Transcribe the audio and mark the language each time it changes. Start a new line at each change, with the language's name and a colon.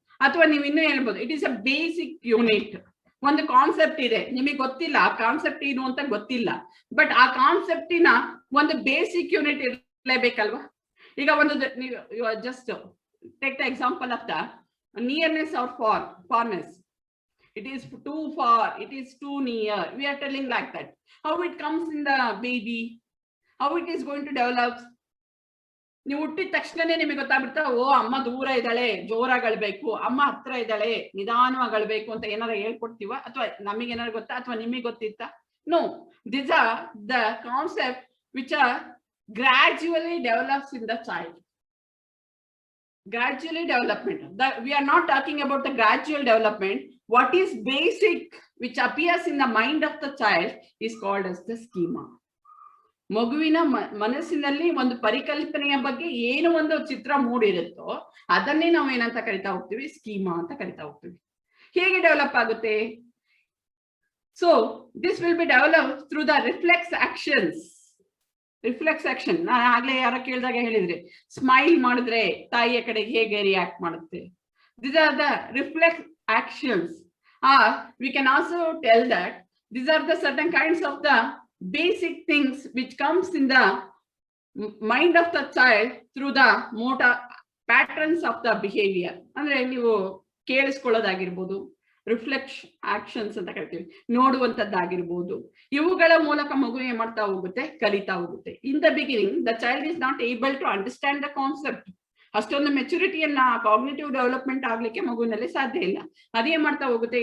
Kannada: ಅಥವಾ ನೀವು ಇನ್ನೂ ಹೇಳ್ಬೋದು,
English: It is a basic unit.
Kannada: ಒಂದು ಕಾನ್ಸೆಪ್ಟ್ ಇದೆ, ನಿಮಗೆ ಗೊತ್ತಿಲ್ಲ ಆ ಕಾನ್ಸೆಪ್ಟ್ ಏನು ಅಂತ ಗೊತ್ತಿಲ್ಲ, ಬಟ್ ಆ ಕಾನ್ಸೆಪ್ಟಿನ ಒಂದು ಬೇಸಿಕ್ ಯೂನಿಟ್ ಇರಲೇಬೇಕಲ್ವಾ? ಈಗ ಒಂದು ನೀವು
English: Just take the example of the nearness or farness. It is too far, it is too near. We are telling like that. How it comes in the baby, how it is going to develop.
Kannada: ನೀವು ಹುಟ್ಟಿದ ತಕ್ಷಣನೇ ನಿಮಗೆ ಗೊತ್ತಾಗ್ಬಿಡ್ತಾ, ಓ ಅಮ್ಮ ದೂರ ಇದ್ದಾಳೆ, ಜೋರಾಗಳ್ಬೇಕು, ಅಮ್ಮ ಹತ್ರ ಇದ್ದಾಳೆ, ನಿಧಾನವಾಗಳ್ಬೇಕು ಅಂತ ಏನಾರ ಹೇಳ್ಕೊಡ್ತೀವ? ಅಥವಾ ನಮಗೆ ಏನಾರು ಗೊತ್ತಾ, ಅಥವಾ ನಿಮಗೆ ಗೊತ್ತಿತ್ತ?
English: No, these are the concept which are gradually develops in the child. Gradually development. We are not talking about the gradual development. What is basic which appears in the mind of the child is called as the schema.
Kannada: ಮಗುವಿನ ಮನಸ್ಸಿನಲ್ಲಿ ಒಂದು ಪರಿಕಲ್ಪನೆಯ ಬಗ್ಗೆ ಏನು ಒಂದು ಚಿತ್ರ ಮೂಡಿರುತ್ತೋ ಅದನ್ನೇ ನಾವು ಏನಂತ ಕರಿತಾ ಹೋಗ್ತೀವಿ? ಸ್ಕೀಮಾ ಅಂತ ಕರಿತಾ ಹೋಗ್ತೀವಿ. ಹೇಗೆ ಡೆವಲಪ್ ಆಗುತ್ತೆ?
English: So this will be develop through the reflex actions.
Kannada: Reflex action ನಾನು ಆಗ್ಲೇ ಯಾರ ಕೇಳಿದಾಗ ಹೇಳಿದ್ರಿ, ಸ್ಮೈಲ್ ಮಾಡಿದ್ರೆ ತಾಯಿಯ ಕಡೆಗೆ ಹೇಗೆ ರಿಯಾಕ್ಟ್ ಮಾಡುತ್ತೆ.
English: These are the reflex actions. We can also tell that these are the certain kinds of the basic things which comes in the mind of the child through the motor patterns of the behavior.
Kannada: ಅಂದ್ರೆ ನೀವು ಕೇಳಿಸ್ಕೊಳ್ಳೋದಾಗಿರ್ಬೋದು, reflex actions ಅಂತ ಕರಿತೀವಿ, ನೋಡುವಂತದ್ದಾಗಿರ್ಬೋದು, ಇವುಗಳ ಮೂಲಕ ಮಗು ಏನ್ ಮಾಡ್ತಾ ಹೋಗುತ್ತೆ? ಕಲಿತಾ ಹೋಗುತ್ತೆ.
English: In the beginning the child is not able to understand the concept.
Kannada: ಅಷ್ಟೊಂದು ಮೆಚುರಿಟಿಯನ್ನ, ಕಾಗ್ನಿಟಿವ್ ಡೆವಲಪ್ಮೆಂಟ್ ಆಗ್ಲಿಕ್ಕೆ ಮಗುವಿನಲ್ಲಿ ಸಾಧ್ಯ ಇಲ್ಲ. ಅದೇನ್ ಮಾಡ್ತಾ ಹೋಗುತ್ತೆ?